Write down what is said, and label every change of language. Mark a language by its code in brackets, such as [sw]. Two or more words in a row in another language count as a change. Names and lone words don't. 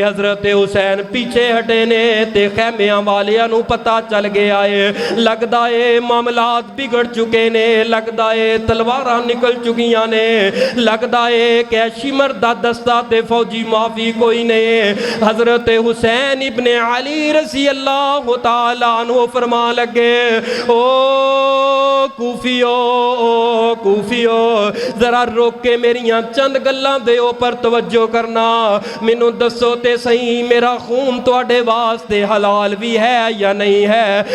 [pa] ਹਜ਼ਰਤ ਹੁਸੈਨ ਪਿੱਛੇ ਹਟੇ ਨੇ ਤੇ ਖ਼ੈਮਿਆਂ ਵਾਲਿਆਂ ਨੂੰ ਪਤਾ ਚੱਲ ਗਿਆ ਹੈ, ਲਗਦਾ ਹੈ ਮਾਮਲਾਤ ਵਿਗੜ ਚੁੱਕੇ ਨੇ, ਲਗਦਾ ਹੈ ਤਲਵਾਰਾਂ ਨਿਕਲ ਚੁੱਕੀਆਂ ਨੇ, ਲਗਦਾ ਹੈ ਕਿ ਸ਼ਿਮਰ ਦਾ ਦਸਤਾ ਤੇ ਫ਼ੌਜੀ ਮਾਫ਼ੀ ਕੋਈ ਨਹੀਂ। ਹਜ਼ਰਤ ਹੁਸੈਨ ਇਬਨੇ ਅਲੀ [ar] رضي الله تعالى عنه [pa] ਫ਼ਰਮਾ ਲੱਗੇ, ਓ ਕੂਫ਼ਿਓ, ਓ ਕੂਫ਼ਿਓ, ਜ਼ਰਾ ਰੋਕ ਕੇ ਮੇਰੀਆਂ ਚੰਦ ਗੱਲਾਂ ਦੇ ਉੱਪਰ ਤਵੱਜੋ ਕਰਨਾ। ਮੈਨੂੰ ਦੱਸੋ ਤੇ ਸਹੀ, ਮੇਰਾ ਖ਼ੂਨ ਤੁਹਾਡੇ ਵਾਸਤੇ ਹਲਾਲ ਭੀ ਹੈ ਯਾ ਨਹੀਂ ਹੈ? है।